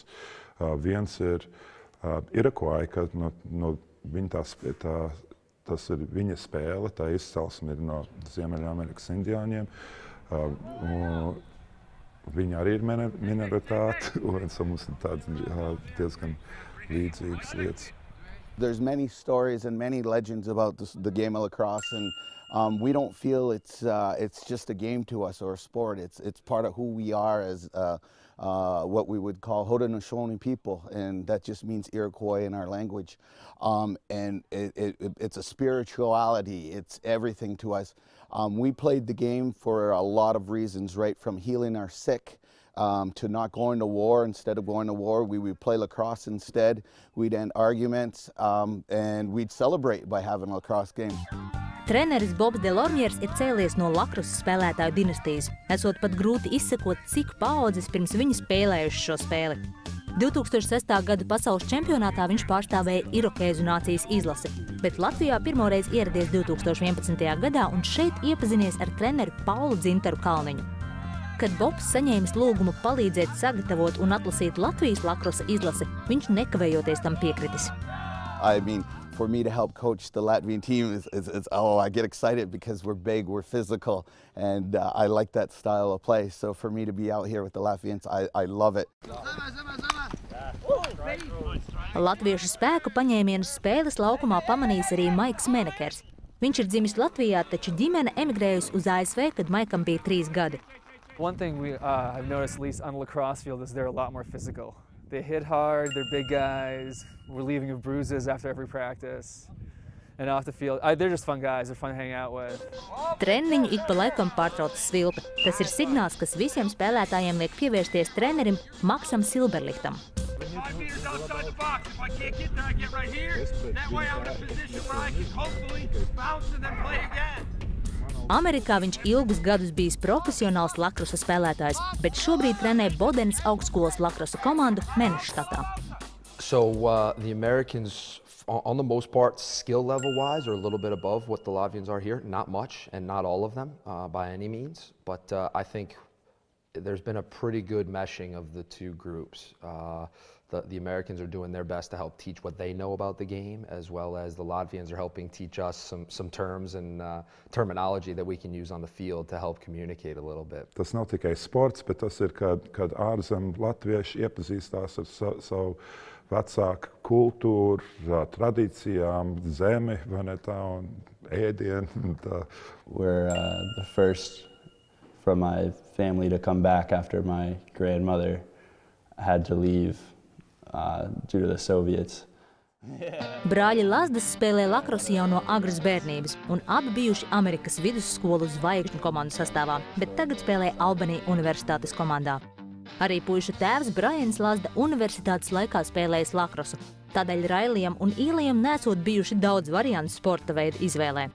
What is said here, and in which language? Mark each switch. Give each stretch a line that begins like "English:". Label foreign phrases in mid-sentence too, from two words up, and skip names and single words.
Latvian: Viens ir Iroquois, ka tas ir viņa spēle, tā izcelsme ir no Ziemeļamerikas indiāņiem. Viņi arī ir minoritāte, un mums ir tādas diezgan līdzīgas lietas.
English: There's many stories and many legends about the game of lacrosse, and we don't feel it's just a game to us or a sport. It's part of who we are as what we would call Haudenosaunee people, and that just means Iroquois in our language. And it's a spirituality. It's everything to us. We played the game for a lot of reasons, right from healing our sick. To not going to war. Instead of going to war, we would play lacrosse instead. We'd end arguments, and we'd celebrate by having a lacrosse game.
Latvian: Treneris Bobs Delormiers ir cēlies no lacrosse spēlētāju dinastijas, esot pat grūti izsekot, cik paaudzes pirms viņa spēlējuši šo spēli. 2006. gada pasaules čempionātā viņš pārstāvēja irokēzu nācijas izlasi, bet Latvijā pirmoreiz ieradies 2011. gadā un šeit iepazinies ar treneru Paulu Dzintaru Kalniņu. Kad Bobs saņēmis lūgumu palīdzēt sagatavot un atlasīt Latvijas lacrosse izlasi, viņš nekavējoties tam piekritis.
English: I mean, for me to help coach the Latvian team I get excited because we're big, we're physical, and I like that style of play. So for me to be out here with the Latvians, I love it.
Latvian: Latviešu spēku paņēmienus spēles laukumā pamanījis arī Maiks Menekers. Viņš ir dzimis Latvijā, taču ģimene emigrējusi uz ASV, kad Maikam bija 3 gadi.
English: One thing I've noticed, at least on the lacrosse field, is they're a lot more physical. They hit hard, they're big guys, we're leaving with bruises after every practice. And off the field, they're just fun guys, they're fun to hang out with.
Latvian: Treniņu ik pa laikam pārtrauc Svilpe. Tas ir signāls, kas visiem spēlētājiem liek pievērsties trenerim Maksam Silberlichtam.
English: 5 meters outside the box. If I can't get there, I get right here. That way I'm in a position where I can hopefully bounce and then play again.
Latvian: Amerikā viņš ilgus gadus bijis profesionāls lakrosa spēlētājs, bet šobrīd trenē Bodenas augstskolas lakrosa komandu Meneštatā.
English: So the Americans, on the most part, skill level-wise, are a little bit above what the Latvians are here. Not much, and not all of them by any means. But I think there's been a pretty good meshing of the two groups. The Americans are doing their best to help teach what they know about the game, as well as the Latvians are helping teach us some terms and terminology that we can use on the field to help communicate a little bit.
Latvian: Tas nav tikai sports, bet tas ir, kad ārzem latvieši iepazīstās ar savu vecāku kultūru, tradīcijām, zemi, vai ne tā, un ēdienu.
English: We're the first from my family to come back after my grandmother had to leave due to the Soviets.
Latvian: Brāļi Lazdas spēlē lakrosu jau no agras bērnības, un abi bijuši Amerikas vidusskolu zvaigžņu komandu sastāvā, bet tagad spēlē Albany universitātes komandā. Arī puišu tēvs Brians Lazda universitātes laikā spēlējis lakrosu, tādēļ Railijam un Īlijam nesot bijuši daudz variantu sporta veidu izvēlē.